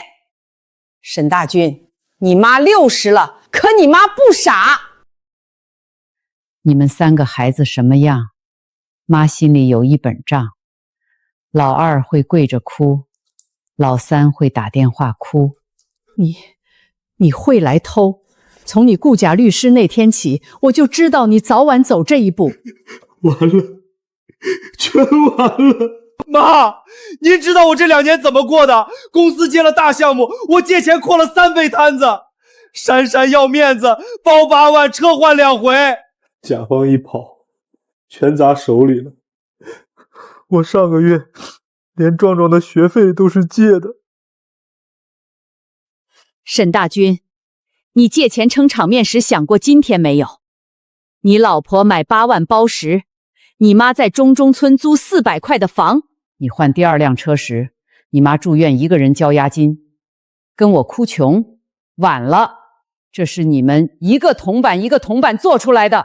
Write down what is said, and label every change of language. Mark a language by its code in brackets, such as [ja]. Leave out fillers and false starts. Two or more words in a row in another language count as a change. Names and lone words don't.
[zh] 沈大軍，你媽60了，可你媽不傻。你們3個孩子什麼樣？媽心裡有一本賬，老2會跪着哭，老3會打電話哭。你會來偷，從你雇假律師那天起，我就知道你早晚走这一步。完了，全完了。妈，您知道我这2年怎么过的？公司接了大项目，我借钱扩了3倍摊子。珊珊要面子，包8万，车换2回。甲方一跑，全砸手里了。我上个月连壮壮的学費都是借的。沈大軍，你借錢撐場面時想過今天沒有？你老婆買8萬包時，你媽在中中村租400塊的房，你換第2輛車時，你媽住院一個人交押金，跟我哭窮，晚了，這是你們一個銅板一個銅板做出來的。